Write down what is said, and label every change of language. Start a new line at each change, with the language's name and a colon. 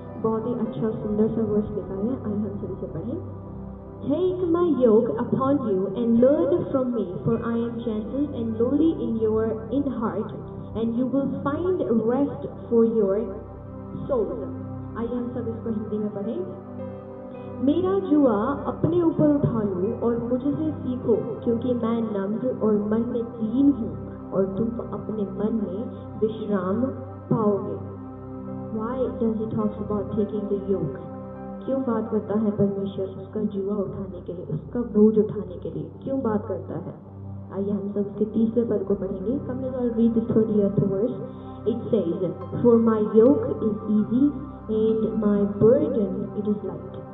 Hindi: बहुत ही अच्छा सुंदर सा वर्स लिखा है, आइए हम सभी से पढ़ें।
English: Take my yoke upon you and learn from me, for I am gentle and lowly in heart, and you will find rest for your souls.
Hindi: आइए हम सब इसको हिंदी में पढ़ें। मेरा जुआ अपने ऊपर उठा लो और मुझसे सीखो, क्योंकि मैं नम्र और मन में दीन हूँ, और तुम अपने मन में विश्राम पाओगे।
English: Why does he talk about taking the yoke?
Hindi: क्यों बात करता है परमेश्वर उसका जुआ उठाने के लिए, उसका बोझ उठाने के लिए क्यों बात करता है? आइए हम सब उसके तीसरे पद को पढ़ेंगे।
English: Come let us read the 30th verse. It says, "For my yoke is easy and my burden it is light."